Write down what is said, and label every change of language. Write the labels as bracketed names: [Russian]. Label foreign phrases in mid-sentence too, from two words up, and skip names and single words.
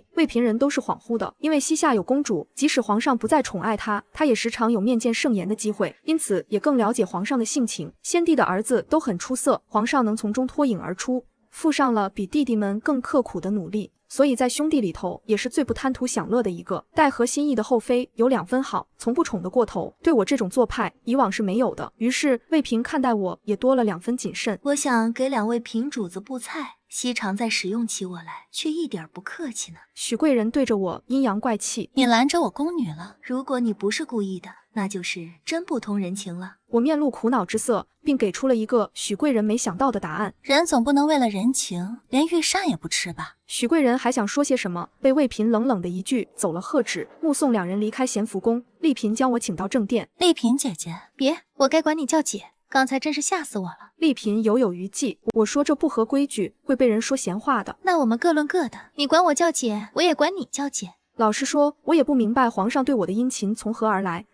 [Chinese] 魏嬪人都是恍惚的，因為膝下有公主，即使皇上不再寵愛他，他也時常有面見聖顏的機會，因此也更了解皇上的性情。先帝的兒子都很出色，皇上能從中脫穎而出，付上了比弟弟們更刻苦的努力。所以在兄弟裡頭也是最不貪圖享樂的一個。待合心意的後妃有2分好，從不寵得過頭，對我這種做派以往是沒有的。於是魏嬪看待我也多了2分謹慎。我想給2位嬪主子布菜，熹常在使用起我來，卻一點不客氣呢。許貴人對着我陰陽怪氣：“ 你攔着我宮女了。如果你不是故意的，那就是真不通人情了。” 我面露苦惱之色，並給出了一個許貴人沒想到的答案：“ 人總不能為了人情，連御膳也不吃吧？” 許貴人還想說些什麼，被魏嬪冷冷的一句走了喝止。目送2 人離開賢福宮，麗嬪將我請到正殿：“ 麗嬪姐姐，別，我該管你叫姐，剛才真是嚇死我了。” 麗嬪猶有餘悸，我說這不合規矩，會被人說閒話的。那我們各論各的，你管我叫姐，我也管你叫姐。老實說，我也不明白皇上對我的殷勤從何而來。